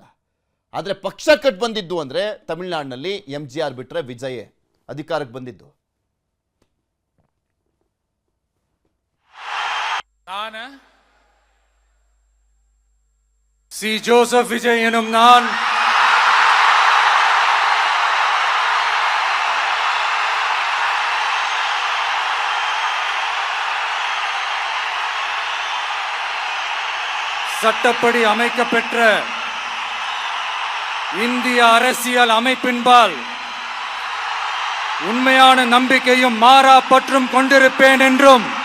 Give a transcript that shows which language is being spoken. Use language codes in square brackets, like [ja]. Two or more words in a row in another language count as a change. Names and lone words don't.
[kn] ಆದರೆ ಪಕ್ಷ ಕಟ್ ಬಂದಿದ್ದು ಅಂದರೆ ತಮಿಳುನಾಡಿನಲ್ಲಿ MGR ಬಿಟ್ಟರೆ ವಿಜಯ್ ಅಧಿಕಾರಕ್ಕೆ ಬಂದಿದ್ದು. [ta] நான் சி ஜோசப் விஜய் என்னும் நான் சட்டப்படி அமைக்கப்பெற்ற இந்திய அரசியல் அமைப்பின்பால் உண்மையான நம்பிக்கையும் மாறா பற்றும் கொண்டிருப்பேன் என்றும்